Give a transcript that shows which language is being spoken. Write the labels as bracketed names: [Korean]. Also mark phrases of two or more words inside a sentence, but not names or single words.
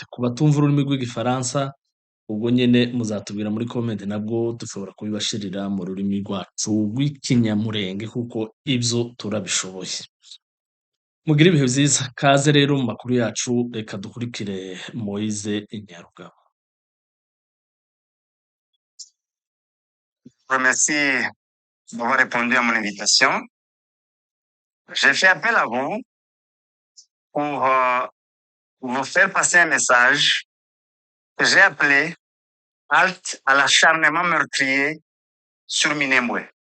[Rundi] Ku batumva ururimi rw'igifaransa, ubwo nyene muzatubwira muri comment nabwo dushobora kubibashirira mu rurimi rwacu rw'ikinyamulenge kuko ivyo turabishoboye. Mugire ibihe vyiza, kaze rero mu makuru yacu, reka dukurikire Moise Nyarugabo. [French] Remercie d'avoir répondu à mon invitation. J'ai fait appel à vous pour vous faire passer un message que j'ai appelé halte à l'acharnement meurtrier sur Minembwe.